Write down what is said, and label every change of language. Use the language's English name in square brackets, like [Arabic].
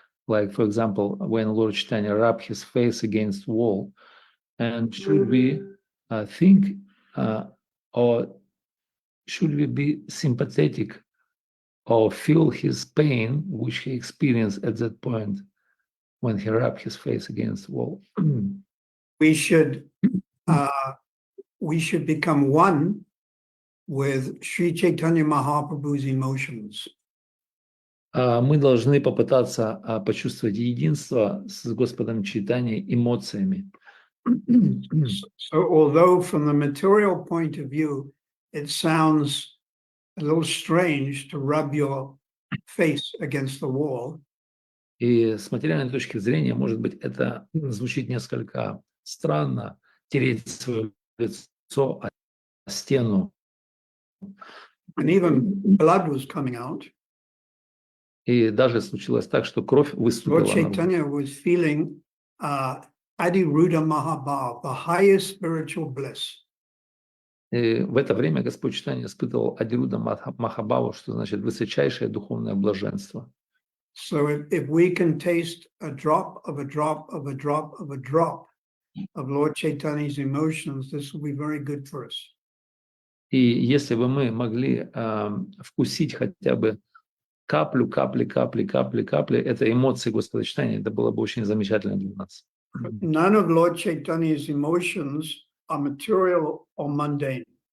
[English] Like, for example, when Lord Chaitanya rubbed his face against the wall, and should we think or should we be sympathetic or feel his pain, which he experienced at that point when he rubbed his face against the wall? We should become one with Sri Chaitanya Mahaprabhu's emotions. [Russian] Мы должны попытаться почувствовать единство с Господом Чайтаньей эмоциями. [English] So although from the material point of view, it sounds a little strange to rub your face against the wall, [Russian] И с материальной точки зрения, может быть, это звучит несколько странно, тереть свое лицо о стену. [English] and even blood was coming out. [Russian] И даже случилось так, что кровь [English] Lord [Russian] выступила наружу. [English] Chaitanya was feeling Adiruddha Mahabhav, the highest spiritual bliss. [Russian] И в это время Господь Чайтанья испытывал Адируда Махабхаву, что значит высочайшее духовное блаженство. [English] So if we can taste a drop of a drop of a drop of a drop of Lord Chaitanya's emotions, this will be very good for us. [Russian] И если бы мы могли вкусить хотя бы каплю, капли этой эмоции Господа Чайтаньи, это было бы очень замечательно для нас. [English] But none of Lord Chaitanya's emotions are material or mundane.